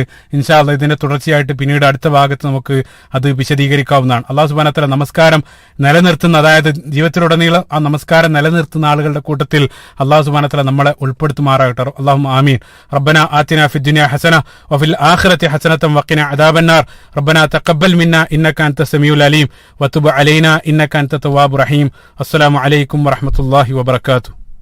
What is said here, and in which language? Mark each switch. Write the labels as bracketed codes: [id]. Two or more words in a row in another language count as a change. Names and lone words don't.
[ar] إن شاء الله [ml] ഇതിന്റെ തുടർച്ചയായിട്ട് പിന്നീട് അടുത്ത ഭാഗത്ത് നമുക്ക് അത് വിശദീകരിക്കാവുന്നതാണ്. [ar] الله سبحانه وتعالى [ml] നമസ്കാരം നിലനിർത്തുന്ന, അതായത് ജീവിതത്തിലുടനീളം ആ നമസ്കാരം നിലനിർത്തുന്ന ആളുകളുടെ കൂട്ടത്തിൽ [ar] الله سبحانه وتعالى [ml] നമ്മളെ ഉൾപ്പെടുത്തുമാറാകട്ടെ. [ar] اللهم آمين. ربنا آتنا في الدنيا حسنة وفي الآخرة حسنة وقنا عذاب النار. ربنا تقبل منا إنك أنت السميع العليم وتب علينا إنك أنت التواب الرحيم. السلام عليكم ورحمة الله وبركاته.